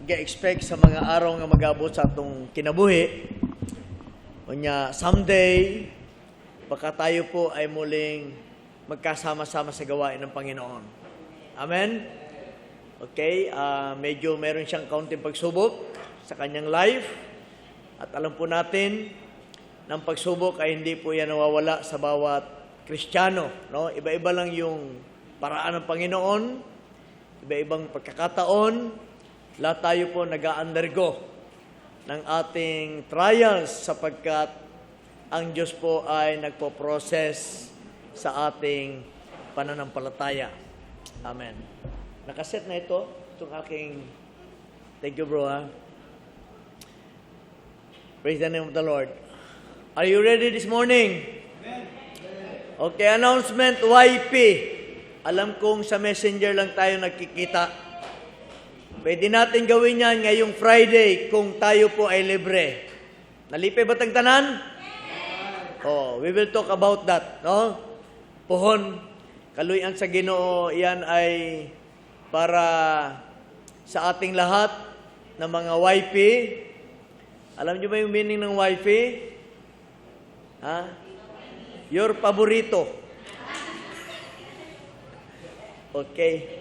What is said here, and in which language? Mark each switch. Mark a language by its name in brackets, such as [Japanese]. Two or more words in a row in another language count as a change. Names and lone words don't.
[Cebuano] ga-expect sa mga araw nga mag-abot sa atong kinabuhi. Unya, someday, [Filipino] baka tayo po ay muling magkasama-sama sa gawain ng Panginoon. Amen? Okay, medyo meron siyang kaunting pagsubok sa kanyang life. At alam po natin, ng pagsubok ay hindi po yan nawawala sa bawat Kristiyano. No? Iba-iba lang yung paraan ng Panginoon, iba-ibang pagkakataon, lahat tayo po nag-undergo ng ating trials sapagkat ang Diyos po ay nagpo-process sa ating pananampalataya. Amen. Nakaset na ito, itong aking, [English] thank you bro ha. Praise the name of the Lord. Are you ready this morning? Okay, announcement YP. [Filipino] Alam kong sa messenger lang tayo nagkikita. Pwede natin gawin yan ngayong Friday kung tayo po ay libre. [Cebuano] Nalipay ba tanan? [English] Oh, we will talk about that, no? [Cebuano] Puhon, kaluyan sa Ginoo, [Filipino] yan ay para sa ating lahat ng mga YP. Alam niyo ba yung meaning ng YP? Ha? Your paborito. Okay.